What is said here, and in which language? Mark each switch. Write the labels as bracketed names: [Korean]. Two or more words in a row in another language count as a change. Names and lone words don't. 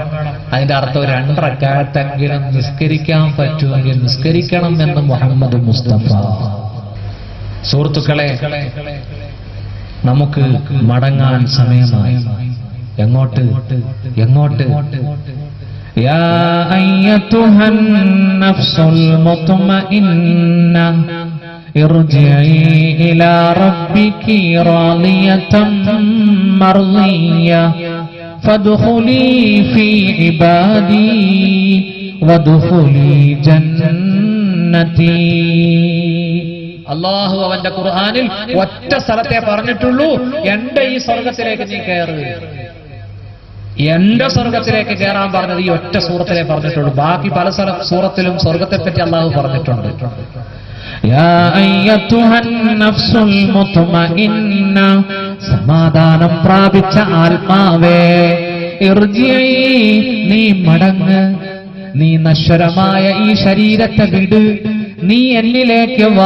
[Malayalam] അതിന്റെ അർത്ഥം 2 റക്അത്തെങ്കിലും നിസ്കരിക്കാൻ പറ്റുമെങ്കിൽ നിസ്കരിക്കണം എന്ന് മുഹമ്മദ് മുസ്തഫ. സുഹൃത്തുക്കളെ, നമുക്ക് മടങ്ങാൻ സമയമായി. എങ്ങോട്ട്? എങ്ങോട്ട്? [Arabic] يا أيتها النفس المطمئنة ارجعي إلى ربك راضية مرضية فادخلي في عبادي وادخلي جنتي. [Malayalam] അല്ലാഹു അവന്റെ ഖുർആനിൽ ഒറ്റ സ്ഥലത്തെ പറഞ്ഞിട്ടുള്ളൂ, എന്റെ ഈ സ്വർഗത്തിലേക്ക് നീ കയറ്. എന്റെ സ്വർഗത്തിലേക്ക് കയറാൻ പറഞ്ഞത് ഈ ഒറ്റ സൂറത്തിലേ പറഞ്ഞിട്ടുള്ളൂ. ബാക്കി പല സൂറത്തിലും സ്വർഗത്തെപ്പറ്റി അല്ലാഹു പറഞ്ഞിട്ടുണ്ട്. [Arabic] يا أيتها النفس المطمئنة, [Malayalam] സമാധാനം പ്രാപിച്ച ആത്മാവേ, ഇർജിഇ, നീ മടങ്ങ്, നീ നശ്വരമായ ഈ ശരീരത്തെ വിട്, നീ എന്നിലേക്ക് വാ.